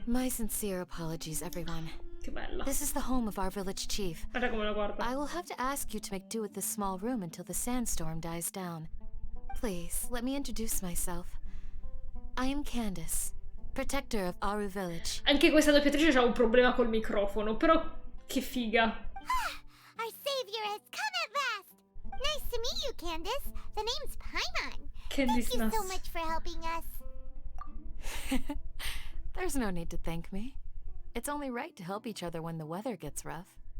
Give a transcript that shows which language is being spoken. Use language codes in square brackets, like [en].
[en] My sincere apologies, everyone. [it] Che bella. [en] This is the home of our village chief. [it] Guarda come la guarda. [en] I will have to ask you to make do with this small room until the sandstorm dies down. Please, let me introduce myself. I am Candace, protector of Aru Village. [it] Anche questa doppiatrice ha un problema col microfono, però che figa. [en] Our savior has come at last. Nice to meet you, Candace. The name's Paimon. Candace Thank you so Nuss. much for helping us. There's no need to thank me. It's only right to help each other when the weather gets rough.